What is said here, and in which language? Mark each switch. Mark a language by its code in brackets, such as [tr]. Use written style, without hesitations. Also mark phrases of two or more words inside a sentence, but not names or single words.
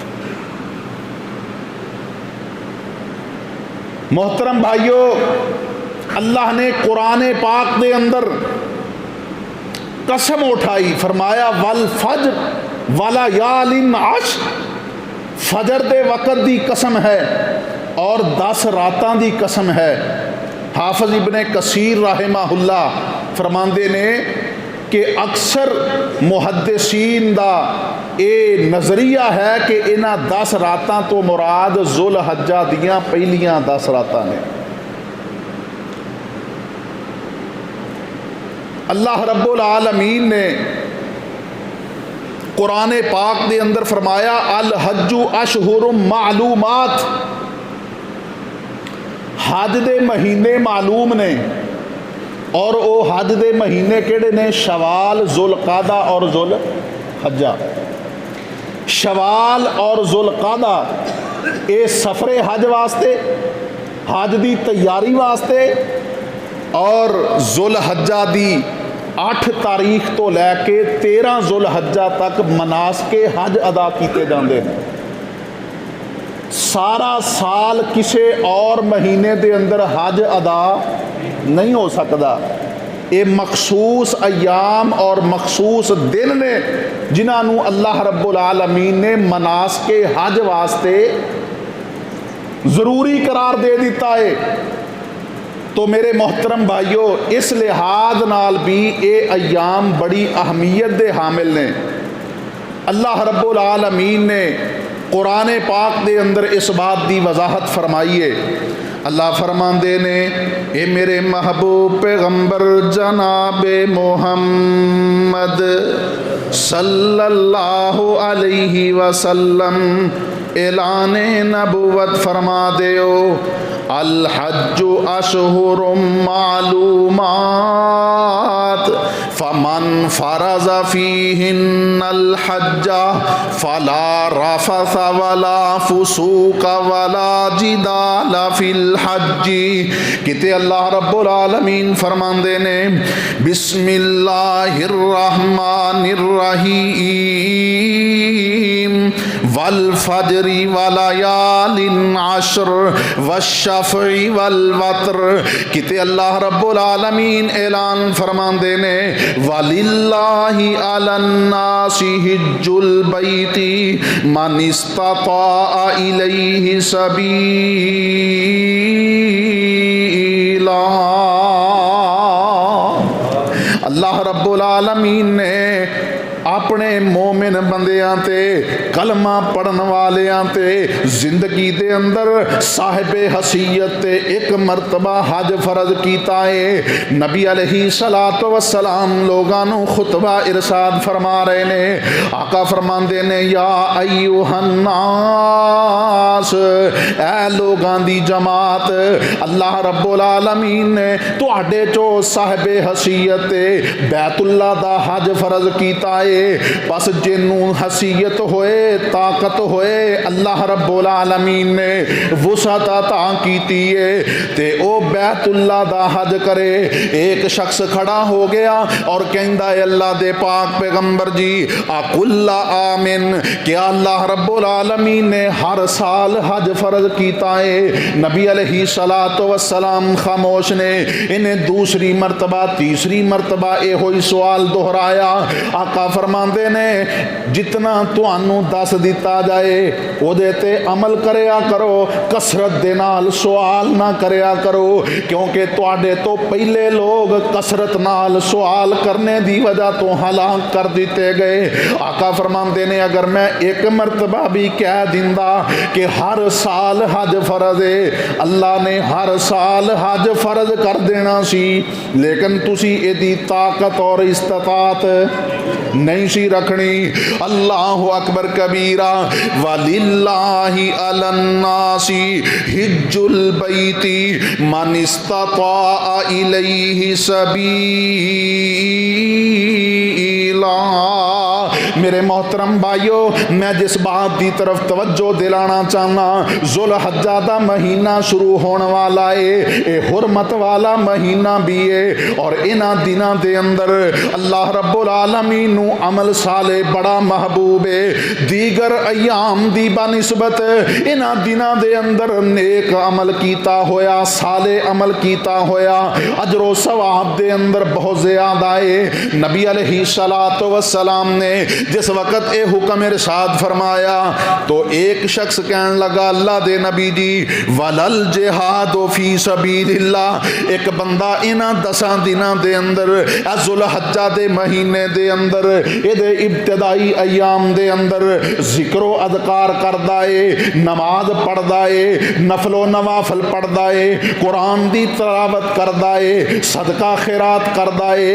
[pa] محترم بھائیو، اللہ نے قرآن پاک دے اندر قسم چکی، فرمایا [ar] والفجر ولا یالن عاش, [pa] فجر دے وقت دی قسم ہے تے 10 راتاں دی قسم ہے. حافظ ابن کثیر رحمہ اللہ فرماندے نے کہ اکثر محدثین دا ایہہ نظریہ ہے کہ انہاں 10 راتاں توں مراد ذوالحجہ دیاں پہلیاں 10 راتاں نے. اللہ [ar] رب العالمین [pa] نے قرآن پاک دے اندر فرمایا [ar] الحج أشهر معلومات, [pa] حج دے مہینے معلوم نے تے اوہ حج دے مہینے کیہڑے نے? شوال، ذوالقعدہ اور ذوالحجہ. شوال اور ذوالقعدہ ایہہ سفر حج واسطے، حج دی تیاری واسطے، اور ذوالحجہ دی 8 تاریخ توں لے کے 13 ذوالحجہ تک مناسک حج [ur] ادا کیے جاتے ہیں. سارا سال کسی اور مہینے کے اندر حج ادا نہیں ہو سکتا. [pa] ایہہ مخصوص ایام تے مخصوص دن نے جنہاں نوں اللہ [ar] رب العالمین [pa] نے مناسک حج واسطے ضروری قرار دے دتا ہے. تو میرے محترم بھائیو، اس لحاظ نال وی ایہہ ایام بڑی اہمیت دے حامل نے. [ur] اللہ [ar] رب العالمین [ur] نے قرآن پاک دے اندر اس بات کی وضاحت فرمائی ہے. [pa] اللہ فرماندے نے اے میرے محبوب پیغمبر جناب محمد [ar] صلى الله عليه وسلم [pa] اعلان نبوت فرما دیو [ar] الحج أشهر معلومات فمن فرض فيهن الحج فلا رفث ولا فسوق ولا جدال في الحج. کتے الله رب العالمين [pa] فرماندے نے [ar] بسم الله الرحمن الرحيم والفجر وليال عشر والشفع والوتر. کتے الله رب العالمين [pa] اعلان فرماندے نے [ar] ولله على الناس حج البيت من استطاع إليه سبيلا. [pa] اللہ [ar] رب العالمین [pa] نے اپنے مومن بندیاں تے کلمہ پڑھن والیاں تے زندگی دے اندر صاحب حیثیت تے اک مرتبہ حج فرض کیتا ہے. نبی [ar] عليه الصلاة والسلام [pa] لوکاں نوں خطبہ ارشاد فرما رہے نے. آقا فرماندے نے [ar] يا أيها الناس, [pa] اے لوکاں دی جماعت, اللہ [ar] رب العالمین [pa] نے تہاڈے چوں صاحب حیثیت تے بیت اللہ دا حج فرض کیتا ہے. بس جنہوں حیثیت ہووے، طاقت ہووے, اللہ [ar] رب العالمین [pa] نے وسعت عطا کیتی ہے تے اوہ بیت اللہ دا حج کرے. اک شخص کھڑا ہو گیا اور کہندا ہے اللہ دے پاک پیغمبر جی [ar] أكل عام, [pa] کیا اللہ [ar] رب العالمین [pa] نے ہر سال حج فرض کیتا ہے? نبی [ar] عليه الصلاة والسلام [pa] خاموش نے. [ur] انہوں نے دوسری مرتبہ تیسری مرتبہ یہی سوال دہرایا. [pa] آقا فرماندے نے جتنا تہانوں دس دتا جائے اوہدے تے عمل کریا کرو، کثرت دے نال سوال نہ کریا کرو, कसरत दे नाल सवाल ना करया करो, کیونکہ تہاڈے توں پہلے لوک کثرت نال سوال کرنے دی وجہ توں ہلاک کر دتے گئے. آقا فرماندے نے اگر میں اک مرتبہ وی کہہ دیندا کہ ہر سال حج فرض ہے، اللہ نے ہر سال حج فرض کر دینا سی، لیکن تسی ایہدی طاقت اور استطاعت نہیں سی رکھنی. [ar] الله أكبر كبيرا ولله على الناس حج البيت من استطاع إليه سبيلا. [pa] میرے محترم بھائیو، میں جس بات دی طرف توجہ دلانا چاہنا، ذوالحجہ دا مہینہ شروع ہون والا ہے، ایہہ حرمت والا مہینہ وی ہے اور انہاں دناں دے اندر اللہ [ar] رب العالمین [pa] نوں عمل صالح بڑا محبوب ہے. دیگر ایام دی بنسبت انہاں دناں دے اندر نیک عمل کیتا ہویا، صالح عمل کیتا ہویا، اجر و ثواب دے اندر بہت زیادہ ہے. نبی [ar] عليه الصلاة والسلام [pa] نے جس ویلے ایہہ حکم ارشاد فرمایا تے اک شخص کہن لگا، اللہ دے نبی جی, [ar] ولا الجهاد في سبيل الله, [pa] اک بندہ انہاں 10 دناں دے اندر ذوالحجہ دے مہینے دے اندر ایہدے ابتدائی ایام دے اندر ذکر و اذکار کردا ہے، نماز پڑھدا ہے، نفل و نوافل پڑھدا ہے، قرآن دی تلاوت کردا ہے، صدقہ خیرات کردا ہے.